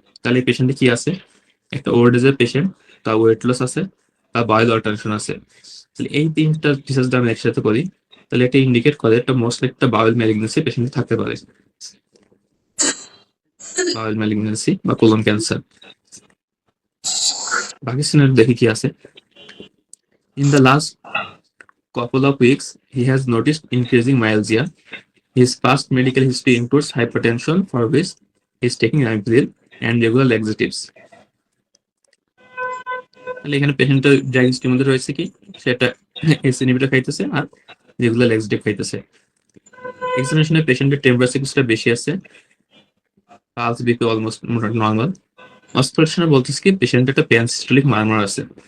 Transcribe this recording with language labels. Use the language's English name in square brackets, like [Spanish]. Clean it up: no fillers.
[Bangla] তাহলে এই পেশেন্টে কি আছে, একটা ওল্ড এজের পেশেন্ট, তার ওয়েট লস আছে, তার বায়োল অল্টারেশন আছে। তাহলে এই তিনটা ফিচার্স যদি আমরা একসাথে করি তাহলে এটা ইন্ডিকেট করে একটা মোস্টলি একটা বাউল ম্যালিগনেন্সি পেশেন্ট থাকতে পারে, বাউল ম্যালিগনেন্সি বা কোলন ক্যান্সার। বাকি সিনারি দেখি কি আছে। [English] In the last couple of weeks, he has noticed increasing myalgia. His past medical history includes hypertension, for which he is taking Rampril and regular laxatives. [Bangla] তাহলে এখানে পেশেন্টের ড্রাগ হিস্ট্রির মধ্যে রয়েছে কি, সেটা এসি ইনহিবিটর খাইতেছে আর রেগুলার ল্যাক্সেটিভ খাইতেছে। এক্সামিনেশনে পেশেন্টের টেম্পারেচার কিছুটা বেশি আছে, পালস বিপি অলমোস্ট নর্মাল। অস্ট্রাকশনে বলতেছে কি পেশেন্টের একটা প্যানসিস্টোলিক মারমার আছে।